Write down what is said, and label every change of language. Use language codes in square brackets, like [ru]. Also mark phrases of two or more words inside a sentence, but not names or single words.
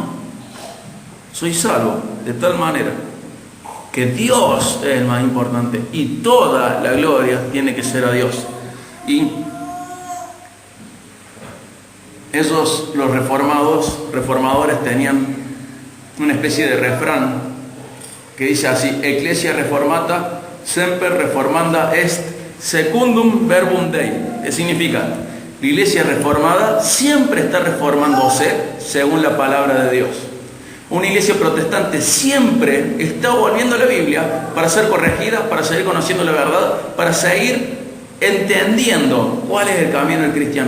[es] Soy salvo de tal manera que Dios es el más importante y toda la gloria tiene que ser a Dios. Y esos, los reformadores tenían una especie de refrán que dice así: [la] Ecclesia reformata semper reformanda est secundum verbum Dei. [es] ¿Qué significa? La iglesia reformada siempre está reformándose según la palabra de Dios. Una iglesia protestante siempre está volviendo a la Biblia para ser corregida, para seguir conociendo la verdad, para seguir entendiendo cuál es el camino del cristiano.